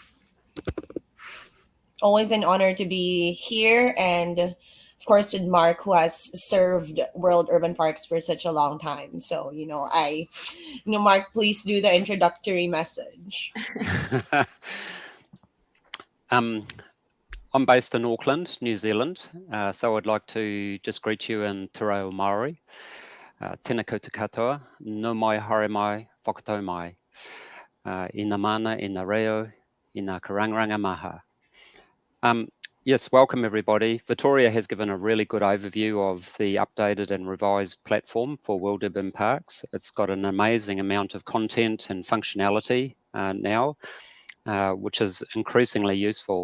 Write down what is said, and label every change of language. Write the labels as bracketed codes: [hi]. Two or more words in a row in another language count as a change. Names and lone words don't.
[en] Always an honor to be here, and of course with Mark, who has served World Urban Parks for such a long time. So, Mark, please do the introductory message. I'm based in Auckland, New Zealand, so I'd like to just greet you in Te Reo Māori. [mi] Tēnā koutou katoa, no mai haere mai, whakatau mai. I ngā mana, i ngā reo, i ngā karangaranga maha. [en] Yes, welcome everybody. Victoria has given a really good overview of the updated and revised platform for World Urban Parks. It's got an amazing amount of content and functionality now, which is increasingly useful.